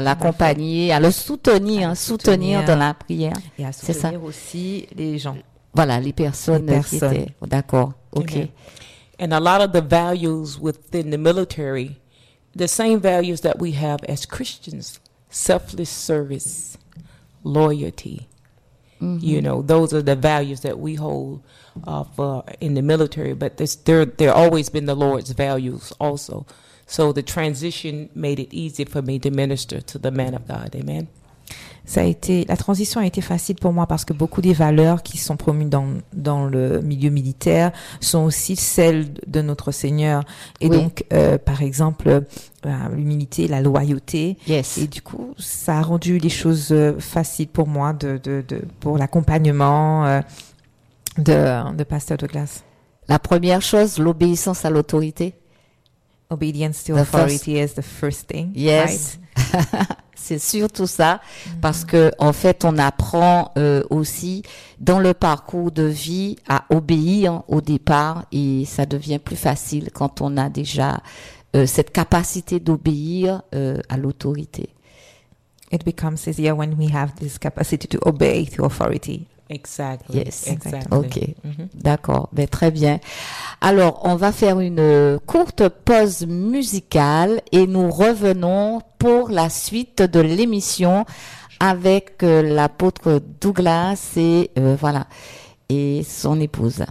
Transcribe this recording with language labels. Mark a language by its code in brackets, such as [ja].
[fr] L'accompagner, à le soutenir, dans la prière. Et à soutenir aussi les gens. Voilà, les personnes. Qui étaient. Oh, d'accord. OK. Amen. [en] And a lot of the values within the military, the same values that we have as Christians, selfless service, loyalty. Mm-hmm. You know, those are the values that we hold in the military, but they're always been the Lord's values also. So the transition made it easy for me to minister to the man of God. Amen. [fr] Ça a été, la transition a été facile pour moi parce que beaucoup des valeurs qui sont promues dans, dans le milieu militaire sont aussi celles de notre Seigneur. Et oui. Donc, par exemple, l'humilité, la loyauté. [en] Yes. [fr] Et du coup, ça a rendu les choses faciles pour moi de pour l'accompagnement de Pasteur Douglas. La première chose, l'obéissance à l'autorité. [en] Obedience to authority is the first thing. Yes. Right? [fr] C'est surtout ça, parce que en fait, on apprend aussi dans le parcours de vie à obéir au départ, et ça devient plus facile quand on a déjà cette capacité d'obéir à l'autorité. [en] It becomes easier when we have this capacity to obey to authority. Exactly. Yes. Exactly. [fr] Ok. Mm-hmm. D'accord. Mais très bien. Alors, on va faire une courte pause musicale et nous revenons pour la suite de l'émission avec l'apôtre Douglas et voilà, et son épouse.